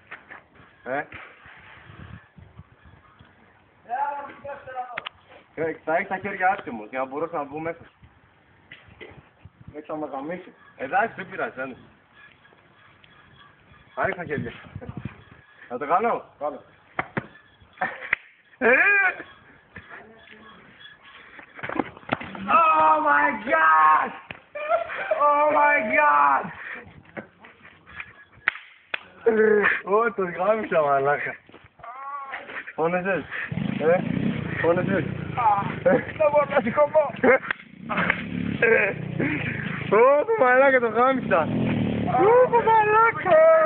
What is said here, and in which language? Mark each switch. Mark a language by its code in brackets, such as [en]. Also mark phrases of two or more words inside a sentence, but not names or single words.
[el] Θα έχει τα χέρια άσχημος για να μπορέσω να μπω μέσα. Έξω να με γαμίσει. Εντάξει, δεν πειράζει, δεν είναι. Άνοιξε τα χέρια. Να το κάνω. Κάνε. [en] Oh my god! Oh my god! [el] Ω, το γάμισα μαλάκα. Πόνεσες. Πόνεσες. Δεν μπορώ να σηκωθώ. Ω, το μαλάκα το γάμισα. Ω, το μαλάκα.